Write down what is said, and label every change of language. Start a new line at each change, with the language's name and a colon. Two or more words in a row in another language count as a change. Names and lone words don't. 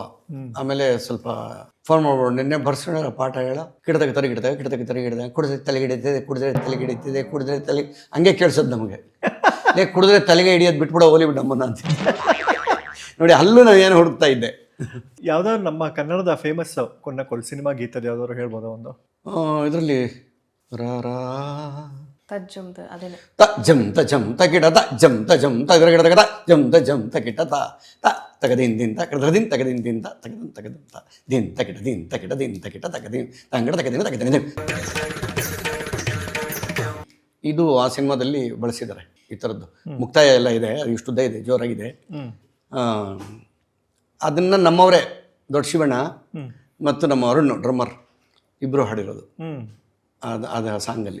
Kannada: ಆಮೇಲೆ ಸ್ವಲ್ಪ ಫೋನ್ ಮಾಡ್ಬೋದು, ನಿನ್ನೆ ಬರ್ಸೋಣ ಪಾಠ ಹೇಳ ಗಿಡದ ಕುಡಿದ್ರೆ ತಲೆಗೆ ಹಿಡಿತಿದೆ, ಕುಡಿದ್ರೆ ತಲೆಗೆ ಹಿಡಿತಿದೆ, ಕುಡಿದ್ರೆ ತಲೆ ಹಂಗೆ ಕೇಳಿಸೋದು ನಮಗೆ. ಕುಡಿದ್ರೆ ತಲೆಗೆ ಹಿಡಿಯೋದು ಬಿಟ್ಬಿಡೋ ಹೋಲಿ ಬಿಟ್ಟು ನಮ್ಮನ್ನ ಅಂತ ನೋಡಿ. ಅಲ್ಲೂ ನಾವು ಏನು ಹುಡುಕ್ತಾ ಇದ್ದೆ. ಯಾವ್ದಾದ್ರು ನಮ್ಮ ಕನ್ನಡದ ಫೇಮಸ್ ಕೊನ್ನಕೋಲ್ ಸಿನಿಮಾ ಗೀತದ ಯಾವ್ದಾದ್ರು ಹೇಳ್ಬೋದಾ ಒಂದು? ಇದರಲ್ಲಿ ತಜ್ಜುಮ್ದು ಅದೇನೆ. ತ ಜಮ್ ತ ಜಮ್ ತ ಗಿಡ ತ ಜಮ್ ತ ಜಮ್ ತ ಗಿಡ ಗಿಡ ಜಮ್ ತ ಜಮ್ ತ ಗಿಡ ತ ತ ತಗದಿನ್ ದಿನ್ ತ ಕಡದಿನ್ ತಗದಿನ್ ದಿನ್ ತ ತಗದಿನ್ ತಗದಿನ್ ತ ದಿನ್ ತ ಗಿಡ ದಿನ್ ತ ಗಿಡ ದಿನ್ ತ ಗಿಡ ತಗದಿನ್ ತಂಗಡ ತಗದಿನ್ ತಗದಿನ್. ಇದು ಆ ಸಿನಿಮಾದಲ್ಲಿ ಬಳಸಿದ್ದಾರೆ. ಈ ಥರದ್ದು ಮುಕ್ತಾಯ ಎಲ್ಲ ಇದೆ, ಅದು ಇಷ್ಟುದ್ದ ಇದೆ, ಜೋರಾಗಿದೆ. ಅದನ್ನ ನಮ್ಮವರೇ ದೊಡ್ಡ ಶಿವಣ್ಣ ಮತ್ತು ನಮ್ಮ ಅರುಣ್ ಡ್ರಮ್ಮರ್ ಇಬ್ಬರು ಹಾಡಿರೋದು ಅದು ಸಾಂಗಲ್ಲಿ.